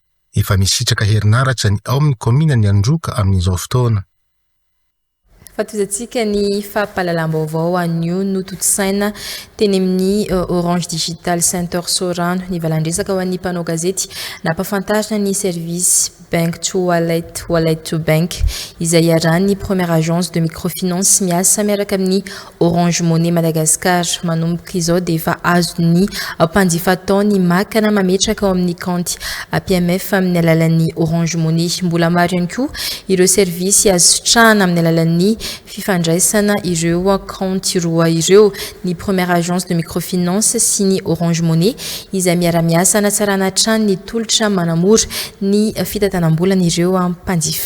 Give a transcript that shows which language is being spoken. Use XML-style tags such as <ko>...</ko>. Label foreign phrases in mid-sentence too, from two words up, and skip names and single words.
<mg>Efa misitraka herinaratra ny ao amin'ny komina ny Androka amin'izao fotoana. Fatozantsika ny fampahalalam-baovao anio nototosaina teny amin'ny Orange Digital Center Sorano ny valandresaka ho an'ny mpanao gazety nampafantarina ny service</mg> <en>bank to wallet to bank</en> <mg>izay iarahan'ny</mg> <fr>première agence de microfinance</fr> <mg>miasa miaraka amin'ny Orange Money Madagascar. Manomboka izao dia efa azo ny mpanjifa tao ny makana mametraka ao amin'ny compte PMF amin'ny alalan'ny Orange Money. Mbola maro ihany koa ireo service azo sotrahana amin'ny alalan'ny fifandraisana ireo akaonty roa ireo ny</mg> <fr>première agence de microfinance</fr> <mg>sy ny Orange Money izay miara-miasa hanatsarana hatrany ny tolotra manamora ny fitatanam-bola ireo mpanjifa.</mg>